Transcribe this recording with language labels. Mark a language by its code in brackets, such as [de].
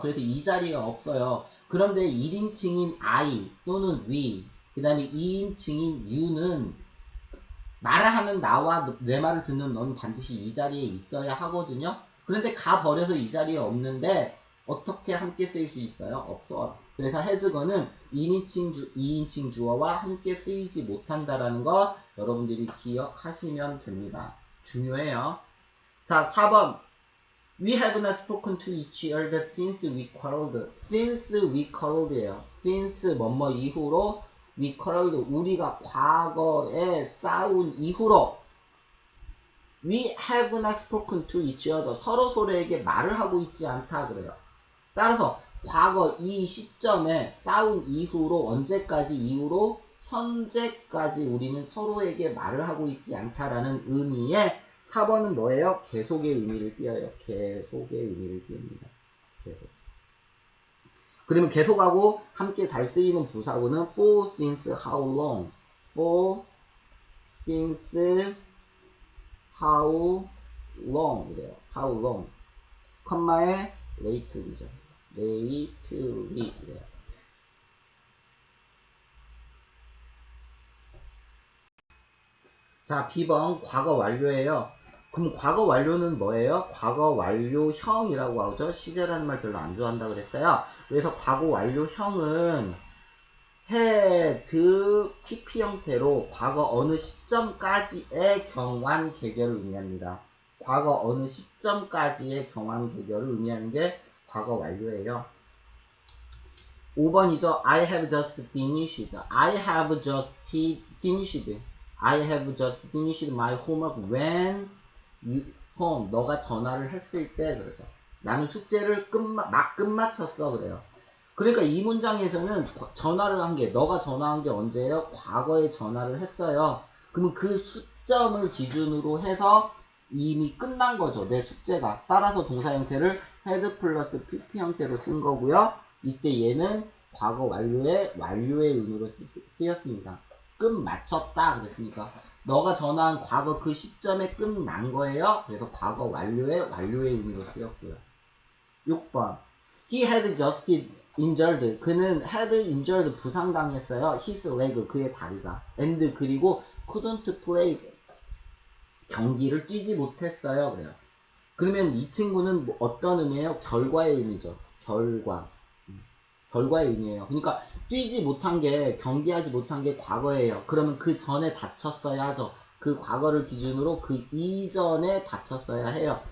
[ko] 그래서 이 자리에 없어요. 그런데 1인칭인 I 또는 we 그 다음에 2인칭인 you는 말을 하는 나와 내 말을 듣는 너는 반드시 이 자리에 있어야 하거든요. 그런데 가버려서 이 자리에 없는데 어떻게 함께 쓰일 수 있어요? 없어. 그래서 has gone은 2인칭 주어와 함께 쓰이지 못한다라는 것 여러분들이 기억하시면 됩니다. 중요해요. 자, 4번. [en] We have not spoken to each other since we quarreled. since we quarreled예요. since [ko] 뭐뭐 이후로 [en] we quarreled. [ko] 우리가 과거에 싸운 이후로 [en] we have not spoken to each other. [ko] 서로에게 말을 하고 있지 않다 그래요. 따라서 과거 이 시점에 싸운 이후로 언제까지 이후로 현재까지 우리는 서로에게 말을 하고 있지 않다라는 의미의 4번은 뭐예요? 계속의 의미를 띄어요. 계속의 의미를 띄웁니다. 계속. 그러면 계속하고 함께 잘 쓰이는 부사구는 for, since, how long. [en] for, since, how long [ko] 이래요. [en] how long. [ko] 컴마에 lately죠. lately 이래요. 자, B번 과거 완료예요. 그럼 과거 완료는 뭐예요? 과거 완료형이라고 하죠. 시제라는 말 별로 안 좋아한다 그랬어요. 그래서 과거 완료형은 had, PP 형태로 과거 어느 시점까지의 경환 계결을 의미합니다. 과거 어느 시점까지의 경환 계결을 의미하는 게 과거 완료예요. 5번이죠. [en] I have just finished. I have just finished. I have just finished my homework when you home. [ko] 너가 전화를 했을 때 그러죠. 나는 숙제를 막 끝마쳤어 그래요. 그러니까 이 문장에서는 전화를 한 게 너가 전화한 게 언제예요? 과거에 전화를 했어요. 그러면 그 시점을 기준으로 해서 이미 끝난 거죠. 내 숙제가. 따라서 동사 형태를 had 플러스 pp 형태로 쓴 거고요. 이때 얘는 과거 완료의 의미로 쓰였습니다. 끝 마쳤다 그랬으니까 너가 전화한 과거 그 시점에 끝난 거예요. 그래서 과거 완료의 의미로 쓰였고요. 6번 [en] He had just injured. [ko] 그는 had injured 부상당했어요. [en] His leg. [ko] 그의 다리가. [en] And [ko] 그리고 [en] couldn't play. [ko] 경기를 뛰지 못했어요. 그래요. 그러면 이 친구는 뭐 어떤 의미예요? 결과의 의미죠. 결과의 의미예요. 그러니까 뛰지 못한 게, 경기하지 못한 게 과거예요. 그러면 그 전에 다쳤어야 하죠. 그 과거를 기준으로 그 이전에 다쳤어야 해요.